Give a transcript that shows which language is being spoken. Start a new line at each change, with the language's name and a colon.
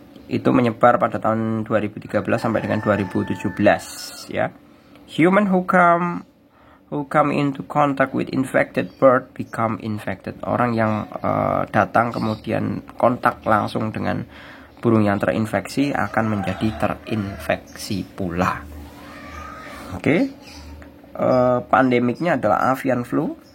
Indonesian: Itu menyebar pada tahun 2013 sampai dengan 2017 ya.
English: Human who come into contact with infected bird become infected.
Indonesian: Orang yang datang kemudian kontak langsung dengan burung yang terinfeksi akan menjadi terinfeksi pula. Oke. Pandemiknya adalah avian flu.